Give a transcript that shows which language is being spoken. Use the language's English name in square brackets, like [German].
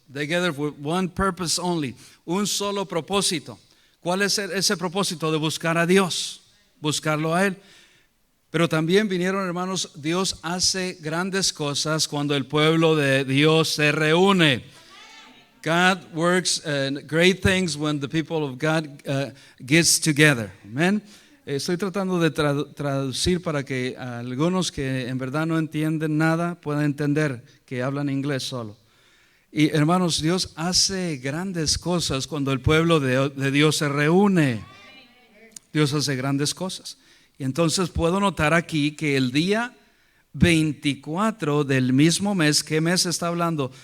[English] They gathered with one purpose only, [Spanish] un solo propósito. ¿Cuál es ese propósito? De buscar a Dios, buscarlo a Él. Pero también vinieron, hermanos, Dios hace grandes cosas cuando el pueblo de Dios se reúne. [English] God works great things when the people of God gets together. Amen. [Spanish] Estoy tratando de traducir para que algunos que en verdad no entienden nada puedan entender que hablan inglés solo. Y hermanos, Dios hace grandes cosas cuando el pueblo de Dios se reúne. Dios hace grandes cosas. Y entonces puedo notar aquí que el día 24 del mismo mes, ¿qué mes está hablando?